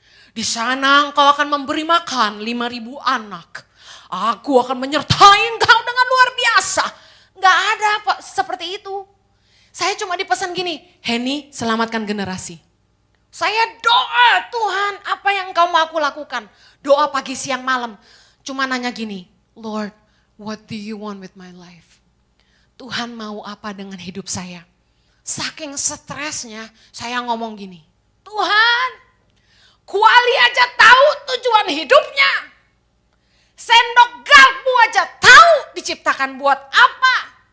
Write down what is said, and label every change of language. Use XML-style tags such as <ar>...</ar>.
<id>Di sana engkau akan memberi makan 5.000 anak. Aku akan menyertai engkau dengan luar biasa. Gak ada apa seperti itu. Saya cuma dipesan gini, Heni selamatkan generasi. Saya doa Tuhan apa yang engkau mau aku lakukan. Doa pagi siang malam. Cuma nanya gini,</id> <en>Lord what do you want with my life?</en> <id>Tuhan mau apa dengan hidup saya? Saking stresnya saya ngomong gini, Tuhan, kuali aja tahu tujuan hidupnya. Sendok garpu aja tahu diciptakan buat apa.</id>